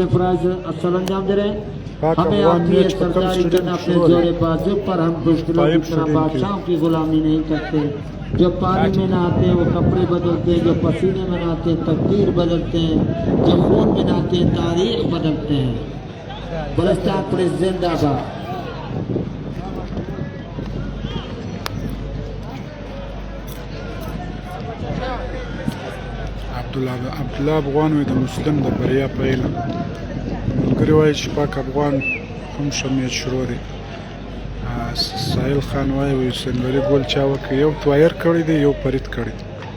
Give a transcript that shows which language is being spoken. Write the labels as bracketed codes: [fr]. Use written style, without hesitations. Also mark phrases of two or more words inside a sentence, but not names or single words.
[ur] فرائض اصل انجام دے رہے ہیں ہمیں آپ کی یہ سرداری کرنا اپنے زورے بازو پر ہم دشمنوں کی طرح بادشاہوں کی غلامی نہیں کرتے جو پانی میں نہاتے ہیں وہ کپڑے بدلتے ہیں جو پسینے میں نہاتے ہیں تقدیر بدلتے ہیں جو خون میں نہاتے ہیں تاریخ بدلتے ہیں بلوستان پولیس زندہ باد [ps] عبدالله افغان وي د مسلم د بریا پیل ملګري وایي چې پاک افغان هم ښه میچ شروع دی ساحل خان وایي حسینولي ګول چا وکړ یو تویر کړی دی یو پرید کړی دی